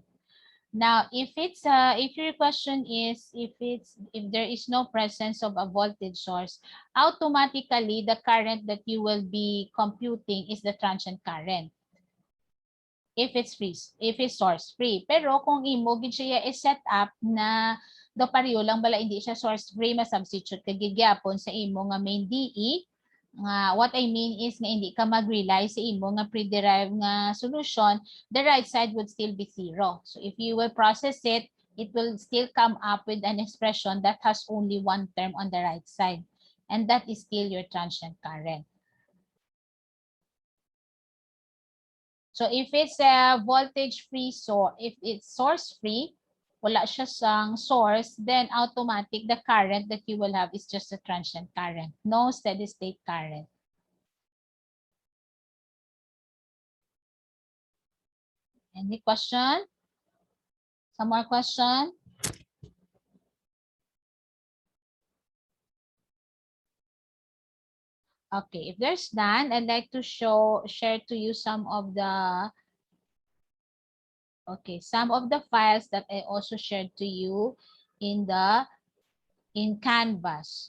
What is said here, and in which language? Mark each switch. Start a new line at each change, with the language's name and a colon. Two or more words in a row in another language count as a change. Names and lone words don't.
English: Now, if your question is if there is no presence of a voltage source, automatically the current that you will be computing is the transient current. If it's free, if it's source free.
Hiligaynon: Pero kung imo gid siya i-set up na do pareho lang bala hindi siya
English: source free,
Hiligaynon: ma-substitute ka gigyapon sa imo nga main DE.
English: What I mean is
Hiligaynon: nga hindi ka mag-rely sa imo nga pre-derived nga solution,
English: the right side would still be 0. So if you will process it, it will still come up with an expression that has only one term on the right side. And that is still your transient current. So if it's a voltage free source, if it's source free,
Hiligaynon: wala siya sang source,
English: then automatic the current that you will have is just a transient current, no steady state current. Any question? Some more question? Okay, if there's none, I'd like to share to you some of the files that I also shared to you in Canvas.